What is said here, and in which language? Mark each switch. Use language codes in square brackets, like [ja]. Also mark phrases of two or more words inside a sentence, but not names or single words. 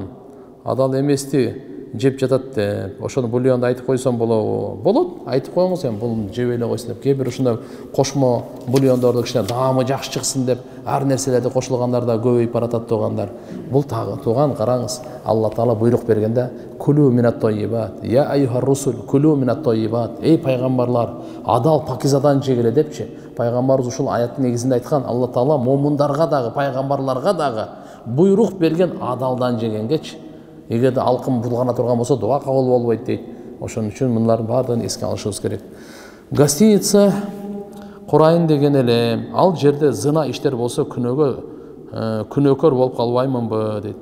[ky] Адал эмести жеп жатат деп, ошону бульонду айтып койсом болобу? Болот, айтып коюңуз эми, бул жеп эле койсун деп. Кээ бир ушундай кошмо бульондорду кичине даамы жакшы чыксын деп, ар нерселерди кошулгандар да көбөйүп баратат туугандар. Бул тууган караңыз, Алла Таала буйрук бергенде: [ar] "كلوا من الطيبات يا أيها الرسل كلوا من الطيبات". [ky] Эй пайгамбарлар, адал пакизадан жегиле депчи. Пайгамбарыбыз ушул аяттын негизинде айткан, Алла Таала момундарга дагы, пайгамбарларга дагы буйрук берген адалдан жегенгечи. Эгерде алкым булгана турган болсо, дуа кабыл болбойт дейт. Ошон үчүн мулардын баардыгын эске алышыбыз керек. Гостиница курайын деген эле, ал жерде зына иштер болсо күнөөкөр болуп калбаймынбы дейт.